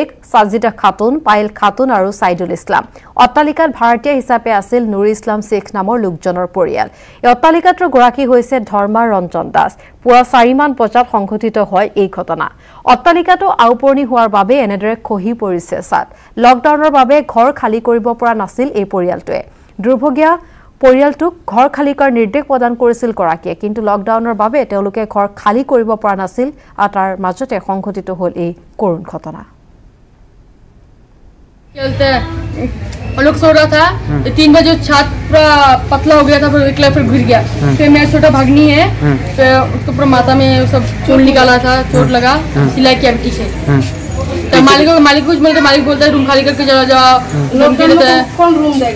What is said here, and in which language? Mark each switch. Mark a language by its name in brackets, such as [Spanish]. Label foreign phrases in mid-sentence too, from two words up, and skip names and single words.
[Assamese] সাজিদা খাতুন পাইল খাতুন আৰু সাইদুল ইছলাম অট্টালিকাত ভাড়াতীয়া হিচাপে আছিল নুৰুল ইছলাম শেখ নামৰ লোকজনৰ পৰিয়াল এই অট্টালিকাত গৰাকী হৈছে ধৰ্মা ৰঞ্জন দাস পুৱা 4 মান বজাত সংঘটিত হয় এই ঘটনা অট্টালিকাটো আউপৰণি হোৱাৰ বাবে এনেদৰে খহি পৰিছে ছাদ লকডাউনৰ বাবে ঘৰ খালী কৰিব পৰা নাছিল এই পৰিয়ালটোৱে দুৰ্ভগীয়া পৰিয়ালটোক ঘৰ খালী কৰাৰ নিৰ্দেশ প্ৰদান কৰিছিল গৰাকীয়ে কিন্তু লকডাউনৰ বাবে তেওঁলোকে ঘৰ খালী কৰিব পৰা নাছিল আৰু তাৰ মাজতে সংঘটিত হ'ল এই কৰুণ ঘটনা [Hindi] हम लोग सो रहा था 3 बजे छत पूरा पतला हो गया था फिर एक फिर गिर गया फिर मेरा छोटा भागनी है फिर उसको पूरा माथा में सब चोट निकाला था चोट लगा सिलाई किया पीछे तो मालिक कुछ बोलते मालिक बोलता है रूम खाली करके चला जाओ कौन रूम देगा